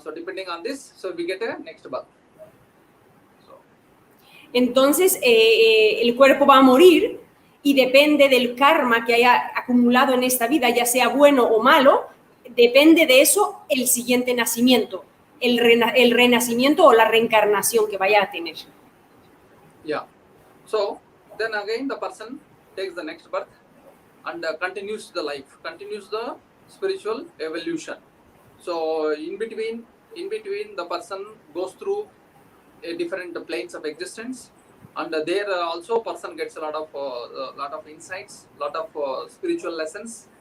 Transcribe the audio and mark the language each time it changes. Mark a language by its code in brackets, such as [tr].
[en] So depending on this, so we get a next birth. [es] Entonces, el cuerpo va a morir y depende del karma que haya acumulado en esta vida, ya sea bueno o malo, depende de eso el siguiente nacimiento, el renacimiento o la reencarnación que vaya a tener. [en] Yeah. So then again the person takes the next birth and continues the life, continues the spiritual evolution. So in between the person goes through different planes of existence, and there also person gets a lot of insights, lot of spiritual lessons.